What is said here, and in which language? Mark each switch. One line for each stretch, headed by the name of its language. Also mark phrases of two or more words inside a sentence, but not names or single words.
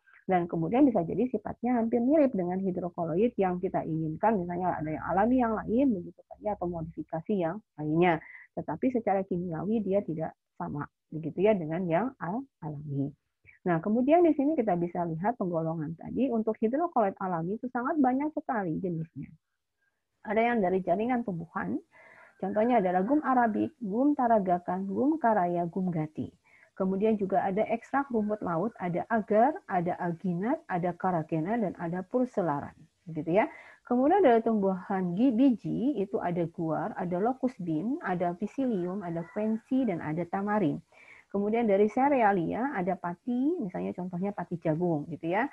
Indonesian: Dan kemudian bisa jadi sifatnya hampir mirip dengan hidrokoloid yang kita inginkan, misalnya ada yang alami yang lain, begitu kan ya, atau modifikasi yang lainnya. Tetapi secara kimiawi dia tidak sama, begitu ya, dengan yang alami. Nah, kemudian di sini kita bisa lihat penggolongan tadi. Untuk hidrokoloid alami itu sangat banyak sekali jenisnya. Ada yang dari jaringan tumbuhan, contohnya adalah gum arabik, gum taragakan, gum karaya, gum gati. Kemudian juga ada ekstrak rumput laut, ada agar, ada alginat, ada karagena, dan ada purcelaran. Gitu ya. Kemudian dari tumbuhan biji itu ada guar, ada
English: locust bean,
Indonesian: ada psyllium, ada quincy, dan ada tamarin. Kemudian dari serealia ada pati, misalnya contohnya pati jagung gitu ya.